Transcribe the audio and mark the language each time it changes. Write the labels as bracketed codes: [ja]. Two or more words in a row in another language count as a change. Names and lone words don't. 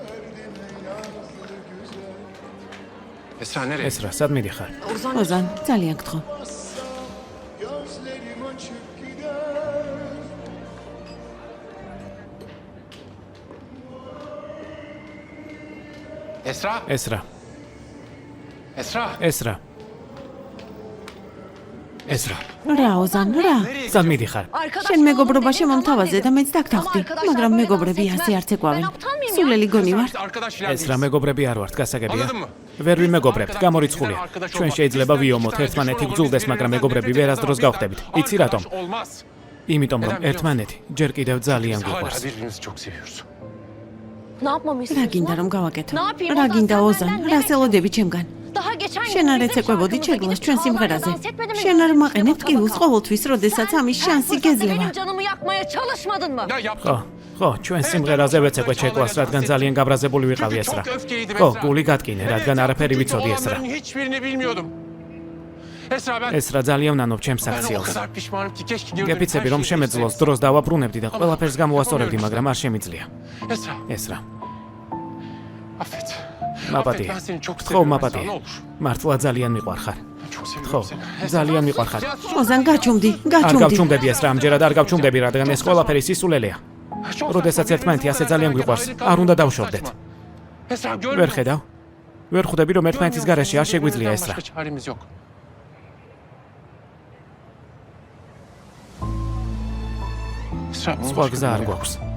[tr] Esra nereye? [ka] ესრა, სად მიდიხარ? ოზან, ძალიან გთხოვ. [tr] Gözlerim açık gider. Esra? [ka] ესრა, [tr] Esra? [ka] ესრა. ესრა, რა ოზან, რა? სად მიდიხარ? შენ მეგობრობა შემომთავაზე და მეც დაგთანხმდი, მაგრამ მეგობრები ასე არ ცეკვავენ. სულელი გონი ვარ. [tr] Arkadaş filan [ka] ესრა, მეგობრები არ ვართ, გასაგებია? [tr] Anladın mı? [ka] ვერ ვიმეგობრებთ, გამორიცხულია. ჩვენ შეიძლება ვიომოთ, ერთმანეთი გძულდეს, მაგრამ მეგობრები ვერასდროს გავხდებით. იცი რატომ? [tr] Olmaz. [ka] იმიტომ რომ ერთმანეთი ჯერ კიდევ ძალიან [tr] Hala [ka] გვიყვარს. [tr] birbirimizi çok seviyoruz. Ne yapmamı [ka] რა [tr] istiyorsun? [ka] გინდა რომ გავაკეთო? [tr] Ne yapayım, [ka] რა [tr] Ozan, [ka] გინდა [tr] sen [ka] ozan? [tr] benden [ka] რა [tr] ne [ka] ელოდები ჩემგან? [tr] Daha geçen [ka] შენ არ [tr] bizim [ka] ეცეკვებოდი [tr] şarkımıza [ka] ჩეგლას [tr] gidip [ka] ჩვენ [tr] çalmaya [ka] სიმღერაზე. [tr] dans etmedin mi? [ka] შენ არ მაყენებ ტკივილს ყოველთვის, როდესაც ამის [tr] Her [ka] შანსი [tr] fırsatta [ka] გეძლება. [tr] benim canımı yakmaya çalışmadın mı? Ya yaptım. [ka] ხო, ჩვენ სიმღერაზე ვეცეკვე ჩეკლას, რადგან ძალიან გაბრაზებული ვიყავი [tr] Çünkü [ka] ესრა. [tr] çok öfkeliydim [ka] ხო, [tr] Esra. [ka] გული გატკინე, რადგან არაფერი [tr] Çünkü [ka] ვიცოდი ესრა. [tr] olanların hiçbirini bilmiyordum. Esra ben [ka] ესრა ძალიან ვნანობ ჩემს [tr] ben o [ka] აქციელს. [tr] kadar pişmanım ki keşke gördüğüm [ka] გეფიცები [tr] her [ka] რომ [tr] şeyi [ka] შემეძლოს [tr] bilseydim. [ka] დროს დავაბრუნებდი და ყველაფერს გამოვასწორებდი, მაგრამ არ შემიძლია. [tr] Esra, [ka] ესრა, [tr] affet. [ka] მაპატია. [tr] Ben seni çok [ka] ხო, [tr] seviyorum Esra, [ka] მაპატია. [tr] ne olur. [ka] მართლა ძალიან მიყვარხარ. [tr] Ben çok [ka] ხო, [tr] seviyorum seni. [ka] ძალიან მიყვარხარ. ოზან, გაჩუმდი, არ გაჩუმდი. გავჩუმდები ესრა, ამჯერად არ გავჩუმდები, რადგან ეს ყველაფერი სისულელეა. [tr] Çok [ka] როდესაც [tr] saçma, [ka] ერთმანეთი ასე [tr] birbirimizi [ka] ძალიან [tr] beraber [ka] გვიყვარს, [tr] kaybettik, [ka] არ უნდა [tr] çok [ka] დავშორდეთ. [tr] saçma. Esra görmüyor [ka] ვერ [tr] musun? [ka] ხედავ? ვერ ხვდები რომ ერთმანეთის გარეშე არ შეგვიძლია [tr] Birbirimizden [ka] ესრა. [tr] başka çaremiz yok. Esra, bunun [ka] სხვა [tr] başka [ka] გზა არ [tr] bir yolu yok. [ka] გვაქვს.